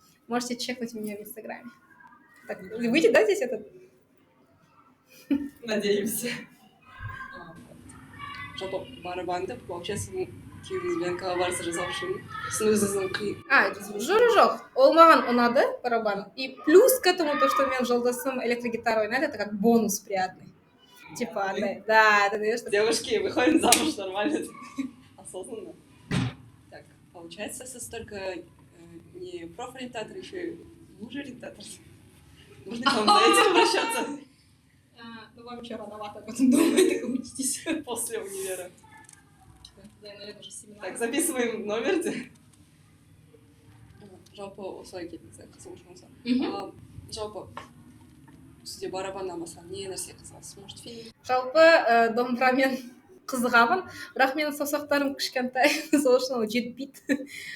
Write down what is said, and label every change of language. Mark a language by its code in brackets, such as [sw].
[ru] Можете чекнуть меня в Инстаграме. Так, выйдет, да, здесь этот? Надеемся. [kk] Жалпы барабанды [ru] получается [kk] күйеуіңізбен коллаборация жасау үшін сіздің өзіңіздің қиын. Жоқ, ол маған ұнады барабан. [ru] И плюс к этому то, что [kk] мен жолдасым электрогитара ойнайды, [ru] это как бонус приятный. Типа, да, это знаешь, что... Девушки, выходим замуж нормально. Осознанно. Так, получается, [kk] сіз [ru] только не профориентатор, еще и муж-ориентатор. Можно к вам за этим обращаться? Ну, вам еще рановато об этом думать, так учитесь. После универа. Да, наверное, уже семинар. Так, записываем номер. [kk] Жалпы осылай кетті, қызығушылығыңызға. Жалпы сізде барабаннан басқа не нәрсе қызығасыз? [ru] Может, фильм? [kk] Жалпы домбырамен қызығамын, бірақ менің саусақтарым кішкентай, сол үшін ол жетпейді.